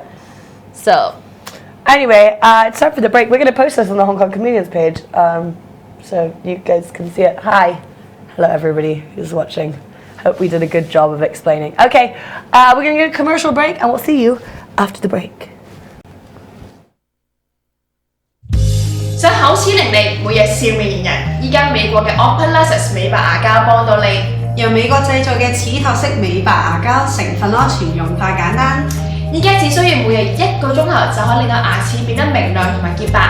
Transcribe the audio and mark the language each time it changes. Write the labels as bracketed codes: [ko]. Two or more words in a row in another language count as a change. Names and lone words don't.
[en] So. Anyway, it's time for the break. We're going to post this on the Hong Kong Comedians page, so you guys can see it. Hi. Hello, everybody who's watching. Hope we did a good job of explaining. Okay, we're going to get a commercial break, and we'll see you after the break. [yue] 想口齒伶俐，每日笑面迎人。依家美國嘅 Opalescence 美白牙膠幫到你，由美國製造嘅齒托式美白牙膠，成分安全，用法簡單。依家只需要每日1個鐘頭就可以令到牙齒變得明亮同埋潔白。